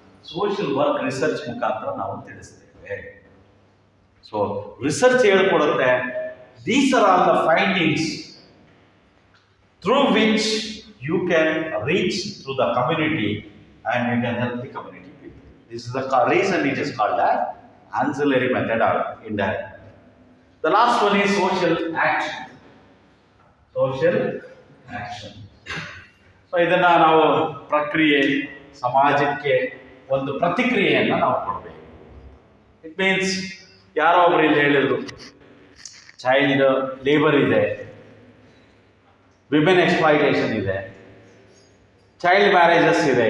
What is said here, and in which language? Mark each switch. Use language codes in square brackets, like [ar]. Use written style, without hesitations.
[en] social work research [kn] ಮುಖಾಂತರ ನಾವು ತಿಳಿಸ್ತೇವೆ. [en] so research [kn] ಹೇಳ್ಕೊಡುತ್ತೆ, [en] These are all the findings through which you can reach through the community and you can help the community people. This is the reason it is called as ancillary method or indirect. The last one is social action. Social action. [kn] So ಇದನ್ನ ನಾವು ಪ್ರಕ್ರಿಯೆ, ಸಮಾಜಕ್ಕೆ ಒಂದು ಪ್ರತಿಕ್ರಿಯೆಯನ್ನು ನಾವು ಕೊಡಬೇಕು. [en] it means [kn] ಯಾರೋ ಒಬ್ರು ಇಲ್ಲಿ ಹೇಳಿದ್ರು, ಚೈಲ್ಡ್ ಲೇಬರ್ ಇದೆ, ವಿಮೆನ್ ಎಕ್ಸ್ಪ್ಲಾಯಿಟೇಷನ್ ಇದೆ, ಚೈಲ್ಡ್ ಮ್ಯಾರೇಜಸ್ ಇದೆ.